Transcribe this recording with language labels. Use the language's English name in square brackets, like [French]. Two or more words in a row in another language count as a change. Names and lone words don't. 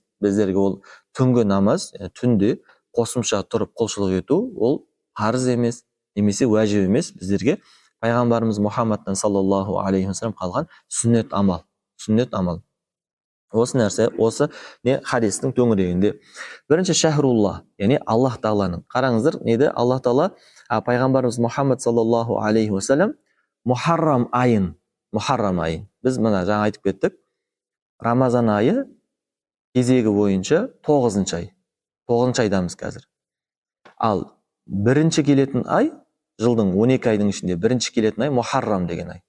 [Kazakh] Біздерге ол түнгі намаз, түнде қосымша тұрып құлшылық ету, ол парыз емес, немесе уәжіп емес. Біздерге пайғамбарымыз Мұхаммадтан [Arabic] صلى الله عليه وسلم [Kazakh] қалған сүннет амал. Осы нәрсе, осы не хадистің төңірегінде. Бірінші шахрулла, яғни Аллах Тағаланың. Қараңыздар, неде Аллах Тағала пайғамбарымыз Мұхаммад [Arabic] صلى الله عليه وسلم [Kazakh] Мухаррам айын. Біз мына жаңа айтып кеттік. Рамазан айы кезегі бойынша 9-шы ай. 9-шы айдамыз қазір. Ал бірінші келетін ай, жылдың 12 айдың ішінде бірінші келетін ай Мухаррам деген ай.